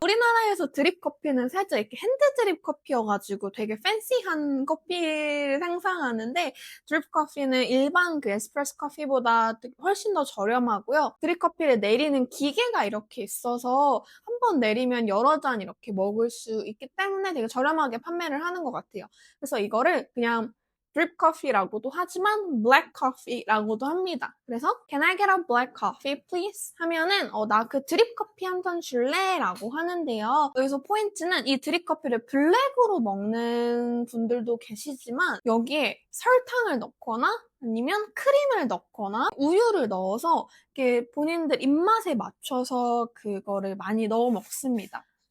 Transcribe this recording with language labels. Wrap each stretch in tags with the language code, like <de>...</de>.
<ko>우리나라에서 드립 커피는 살짝 이렇게 핸드 드립 커피여가지고 되게 팬시한 커피를 상상하는데 드립 커피는 일반 그 에스프레소 커피보다 훨씬 더 저렴하고요. 드립 커피를 내리는 기계가 이렇게 있어서 한 번 내리면 여러 잔 이렇게 먹을 수 있기 때문에 되게 저렴하게 판매를 하는 것 같아요. 그래서 이거를 그냥 drip coffee라고도 하지만 black coffee라고도 합니다.</ko> <en>그래서 can I get a black coffee please?</en> <ko>하면은 나 그 드립 커피 한 잔 줄래? 라고 하는데요. 여기서 포인트는 이 드립 커피를 블랙으로 먹는 분들도 계시지만 여기에 설탕을 넣거나 아니면 크림을 넣거나 우유를 넣어서 이렇게 본인들 입맛에 맞춰서 그거를 많이 넣어 먹습니다.</ko>